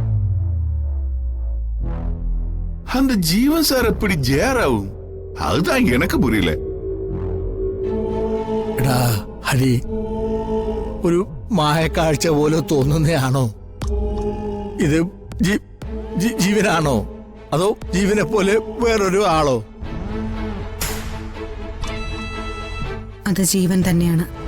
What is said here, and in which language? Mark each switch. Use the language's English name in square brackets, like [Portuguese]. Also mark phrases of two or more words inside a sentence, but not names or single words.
[Tamil] அந்த ஜீவன் சார் எப்படி ஜேராவும்? அதுதான் எனக்கு புரியல. [Malayalam] എടാ ഹരി, ഒരു മായക്കാഴ്ച പോലെ തോന്നുന്നതാണോ ഇത്? ജീവനാണോ അതോ ജീവനെ പോലെ വേറൊരു ആളോ? അത് ജീവൻ തന്നെയാണ്.